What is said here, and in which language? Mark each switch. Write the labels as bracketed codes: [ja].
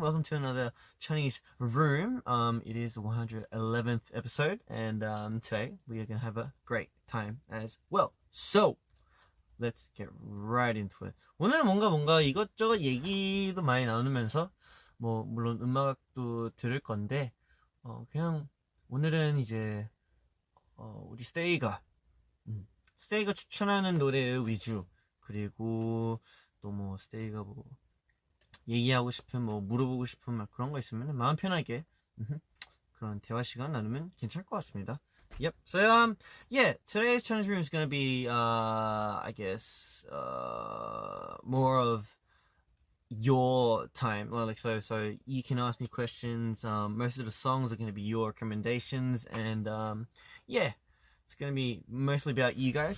[en] Welcome to another Chinese room. It is the 111th episode, and today we are gonna have a great time as well. So let's get right into it. [ko] 오늘 뭔가 이것저것 얘기도 많이 나누면서 뭐 물론 음악도 들을 건데 그냥 오늘은 이제 우리 스테이가 추천하는 노래 위주, 그리고 또 뭐 스테이가 뭐 얘기하고 싶은 뭐 물어보고 싶은 막 그런 거 있으면 마음 편하게 그런 대화 시간 나누면 괜찮을 것 같습니다. [en] Yep. So yeah, today's Chinese room is gonna be I guess more of your time. Like so you can ask me questions. Most of the songs are gonna be your recommendations, and yeah, it's gonna be mostly about you guys.